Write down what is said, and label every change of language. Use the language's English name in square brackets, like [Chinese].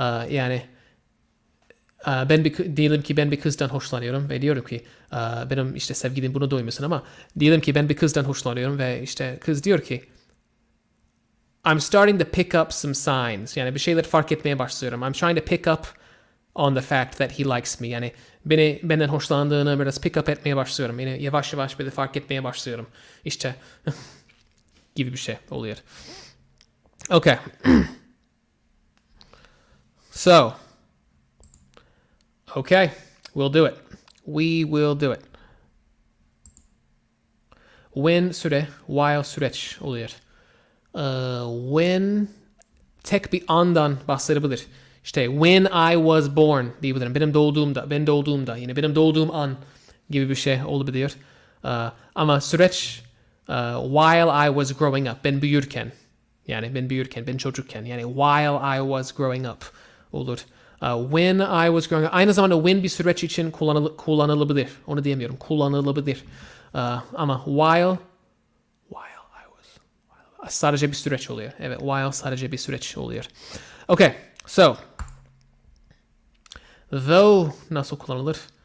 [Turkish] Yani diyelim ki ben bir kızdan hoşlanıyorum ve diyorum ki benim işte sevgilim bunu duymasın ama diyelim ki ben bir kızdan hoşlanıyorum ve işte kız diyor ki [English] I'm starting to pick up some signs. [Turkish] Yani bir şeyler fark etmeye başlıyorum. [English] I'm trying to pick up on the fact that he likes me. [Turkish] Yani benden hoşlandığını biraz pick up etmeye başlıyorum. Yani yavaş yavaş böyle fark etmeye başlıyorum. İşte gibi bir şey oluyor. Okay. [English] So, okay, we'll do it. We will do it. [Turkish] When süre, while süreç oluyor. When tek bir andan bahsedebilir. İşte [English] when I was born [Turkish] diyebilirim. Ben doğduğumda, yine benim doğduğum an gibi bir şey olabiliyor. Ama süreç [English] while I was growing up, [Turkish] ben büyürken, yani ben çocukken, yani while I was growing up olur. [English] When I was growing up, [Turkish] aynı zamanda when bir süreç için kullanılabilir. Onu diyemiyorum, kullanılabilir. Ama while sadece bir süreç oluyor. Evet, while sadece bir süreç oluyor. Okay, so though nasıl kullanılır?